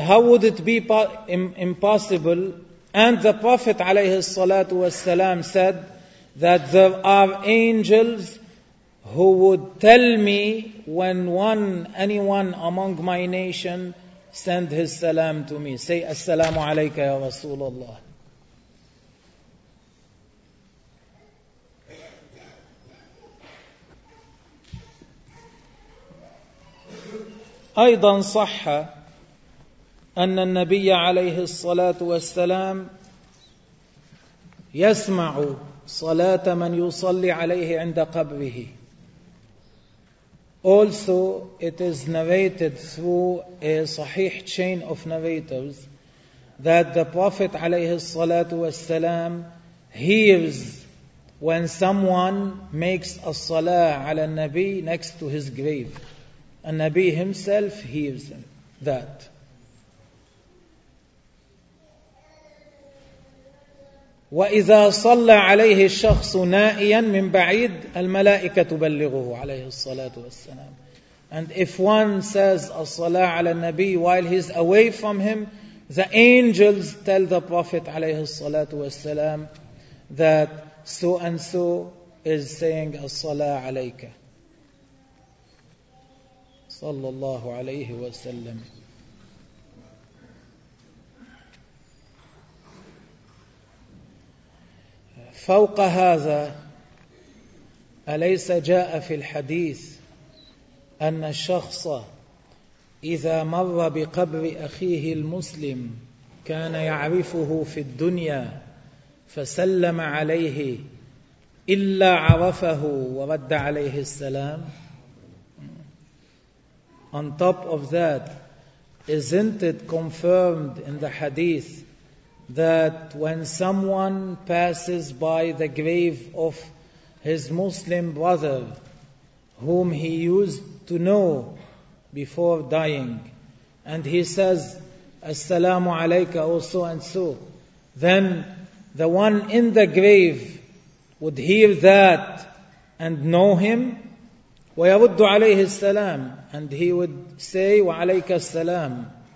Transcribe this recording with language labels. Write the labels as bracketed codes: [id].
[en] How would it be impossible? And the Prophet عليه الصلاة والسلام said that there are angels who would tell me when anyone among my nation send his salam to me. Say [ar] السلام عليك يا رسول الله. أيضا صح أن النبي عليه الصلاة والسلام يسمع صلاة من يصلي عليه عند قبره. [en] Also, it is narrated through a صحيح chain of narrators that the Prophet عليه الصلاة والسلام hears when someone makes a الصلاة على النبي next to his grave. النبي himself hears that. [ar] وإذا صلى عليه الشخص نائيا من بعيد الملائكة تبلغه عليه الصلاة والسلام. [en] And if one says الصلاة على النبي while he's away from him, the angels tell the Prophet عليه الصلاة والسلام that so and so is saying as-sala alayka. [ar] Sallallahu alayhi wa sallam. فوق هذا أليس جاء في الحديث أن الشخص إذا مر بقبر أخيه المسلم كان يعرفه في الدنيا فسلم عليه إلا عرفه ورد عليه السلام. [en] On top of that, isn't it confirmed in the hadith that when someone passes by the grave of his Muslim brother, whom he used to know before dying, and he says, As-salamu alayka, or so and so, then the one in the grave would hear that and know him, [ar] وَيَرُدُّ عَلَيْهِ السَّلَامِ, [en] and he would say, [ar] وَعَلَيْكَ السَّلَامِ.